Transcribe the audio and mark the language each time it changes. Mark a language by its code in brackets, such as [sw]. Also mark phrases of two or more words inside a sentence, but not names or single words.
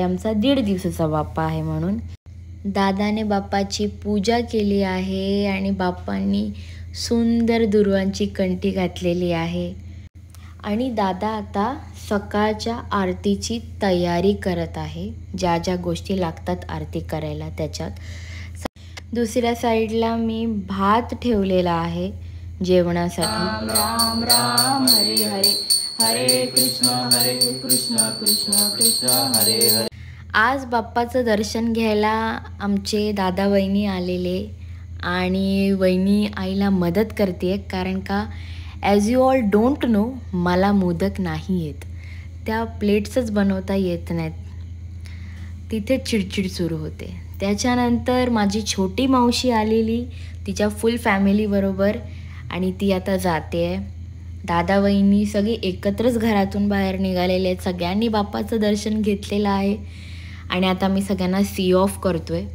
[mr] आमचा 1.5 दिवसाचा बाप्पा आहे म्हणून दादाने बाप्पाची पूजा केली आहे आणि बाप्पांनी सुंदर दुर्वांची कंठी घातलेली आहे आणि दादा आता सकाळच्या आरतीची तयारी करत आहे। ज्या ज्या गोष्टी लागतात आरती करायला त्याच्यात दुसऱ्या साइडला मी भात ठेवलेला आहे जेवणासाठी। [sa] राम राम हरे हरे, हरे कृष्ण कृष्ण कृष्ण हरे हरे। [mr] आज बाप्पाचं दर्शन घ्यायला आमचे दादा वहिनी आलेले आणि वहिनी आईला मदत करते, कारण का [en] as you all don't know [mr] मला मोदक नाही येत, त्या प्लेट्सच बनवता येत नाहीत, तिथे चिडचिड सुरू होते। त्याच्यानंतर माझी छोटी मावशी आलेली तिच्या फुल फॅमिलीबरोबर आणि ती आता जाते आहे। दादा वहिनी सगळे एकत्रच घरातून बाहेर निघालेले आहेत, सगळ्यांनी बाप्पाचं दर्शन घेतलेलं आहे आणि आता मी सगळ्यांना [en] see off [mr] करतो आहे।